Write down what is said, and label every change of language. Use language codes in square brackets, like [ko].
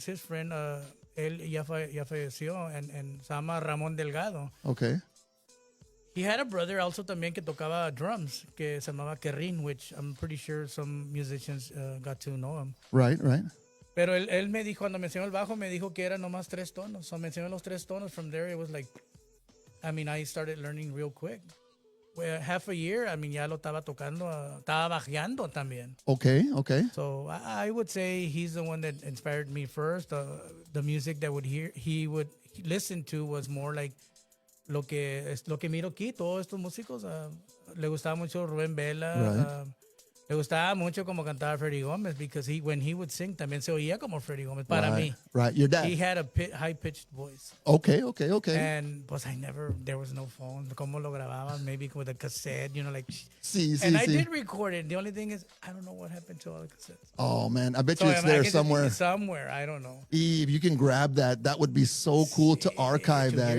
[en] His friend, [es] él ya falleció, and se llama Ramón Delgado. [en] Okay. He had a brother also [es] también que tocaba [en] drums, [es] que se llamaba [en] Kerrin, which I'm pretty sure some musicians got to know him. Right. [es] Pero él me dijo, cuando me enseñó el bajo, me dijo que era nomás 3 tonos. So me enseñó los 3 tonos. [en] From there, it was like, I mean, I started learning real quick. Well, half a year, I mean, [es] ya lo estaba tocando, estaba bajeando también. [en] Okay. So I would say he's the one that inspired me first. The music that he would listen to was more like [es] lo que miro aquí, todos estos músicos. Le gustaba mucho Rubén Vela. [en] Right. [es] Le gustaba mucho como cantaba Freddie Gómez, [en] because when he would sing [es] también se oía como Freddie Gómez para mí. [en] Right. Your dad. He had a high-pitched voice. Okay. And pues there was no phone. [es] ¿Cómo lo grababan? [en] Maybe with a cassette, like. [es] Sí. [en] I did record it. The only thing is, I don't know what happened to all the cassettes. Oh, man. I bet you it's there somewhere. Somewhere. I don't know. If you can grab that, that would be so cool to archive that.